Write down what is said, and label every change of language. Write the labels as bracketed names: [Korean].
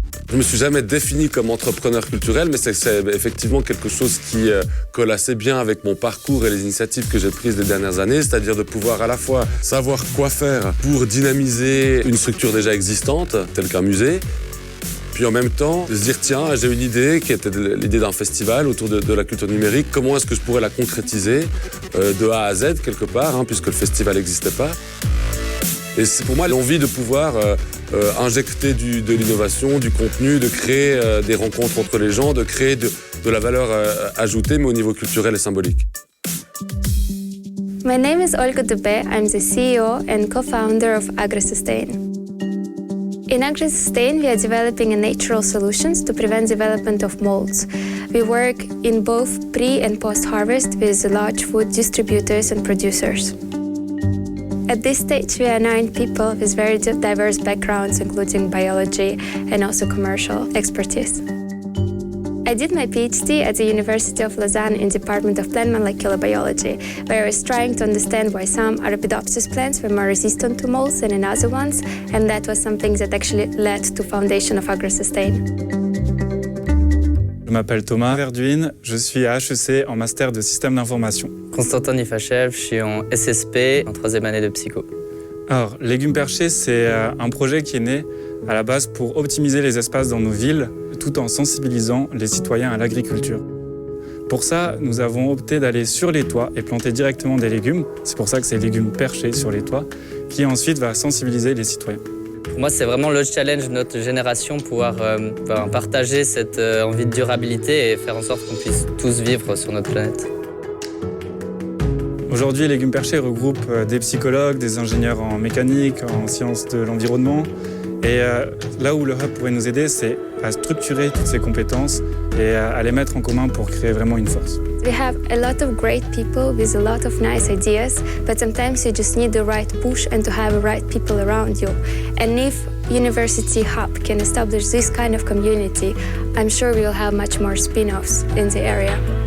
[French] Je me suis jamais défini comme entrepreneur culturel, mais c'est effectivement quelque chose qui colle assez bien avec mon parcours et les initiatives que j'ai prises les dernières années, c'est-à-dire de pouvoir à la fois savoir quoi faire pour dynamiser une structure déjà existante, telle qu'un musée, puis en même temps de se dire tiens, j'ai une idée qui était l'idée d'un festival autour de la culture numérique, comment est-ce que je pourrais la concrétiser de A à Z quelque part, puisque le festival n'existait pas. Et c'est pour moi l'envie de pouvoir injecter de l'innovation, du contenu, de créer des rencontres entre les gens, de créer de la valeur ajoutée, mais au niveau culturel et symbolique. [English] My name is Olga Dube. I'm the CEO and co-founder of AgriSustain. In AgriSustain, we are developing natural solutions to prevent development of molds. We work in both pre- and post-harvest with large food distributors and producers. At this stage, we are 9 people with very diverse backgrounds, including biology and also commercial expertise. I did my PhD at the University of Lausanne in the Department of Plant Molecular Biology, where I was trying to understand why some Arabidopsis plants were more resistant to molds than in other ones, and that was something that actually led to foundation of AgriSustain. [French] Je m'appelle Thomas Verduin, je suis à HEC en master de système d'information. Constantin Nifachev, je suis en SSP, en 3e année de psycho. Alors, Légumes Perchés, c'est un projet qui est né à la base pour optimiser les espaces dans nos villes, tout en sensibilisant les citoyens à l'agriculture. Pour ça, nous avons opté d'aller sur les toits et planter directement des légumes. C'est pour ça que c'est Légumes Perchés sur les toits, qui ensuite va sensibiliser les citoyens. Pour moi, c'est vraiment le challenge de notre génération, pouvoir partager cette envie de durabilité et faire en sorte qu'on puisse tous vivre sur notre planète. Aujourd'hui, Légumes Perchés regroupe des psychologues, des ingénieurs en mécanique, en sciences de l'environnement. Et là où le Hub pourrait nous aider, c'est à structurer toutes ces compétences et à les mettre en commun pour créer vraiment une force. [English] We have a lot of great people with a lot of nice ideas, but sometimes you just need the right push and to have the right people around you. And if University Hub can establish this kind of community, I'm sure we will have much more spin-offs in the area.